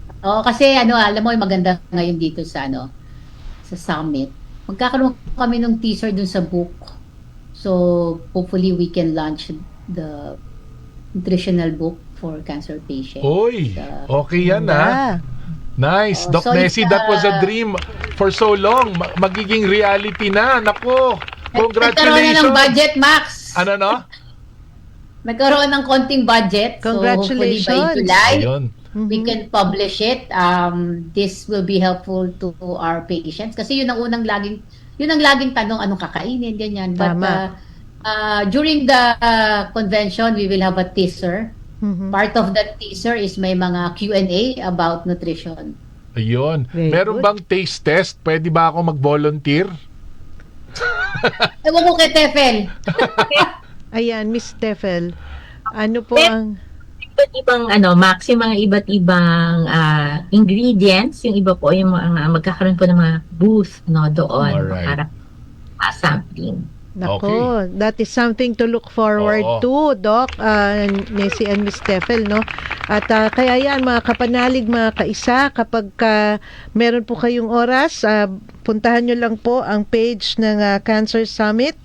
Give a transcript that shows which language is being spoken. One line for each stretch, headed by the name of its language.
Filipino: Kasi alam mo, maganda ngayon dito sa sa summit. Magkakaroon kami ng teaser dun sa book.
English: So, hopefully we can launch the nutritional book for cancer patients.
Filipino: Oy, okay yan Nice. Doc so
English: Nessie, that was a dream for so long.
Filipino: Magiging reality na. Nako, congratulations. Nagkaroon na ng budget, Max. Ano, no? Nagkaroon ng konting budget.
English: Congratulations. So, hopefully by July,
Filipino: Ayun.
English: we can publish it. This will be helpful to our patients.
Filipino: Kasi yun ang laging tanong, anong kakainin, ganyan.
English: But during the convention, we will have a teaser. Part of that teaser is
Filipino: may mga
English: Q&A about nutrition.
Filipino: Ayun. Meron bang taste test? Pwede ba ako mag-volunteer? Ewan ko kay Tefel. Ayan, Miss Tefel. Ano po ang... Iba't ibang Max, yung mga iba't ibang ingredients, yung iba po yung mga magkakaroon po ng mga booth doon para sampling.
English: Nako, that is something to look forward to, Doc, Nessie and Miss Tefel, no?
Filipino: At kaya yan, mga kapanalig, mga kaisa, kapag meron po kayong oras, puntahan nyo lang po ang page ng Cancer Summit.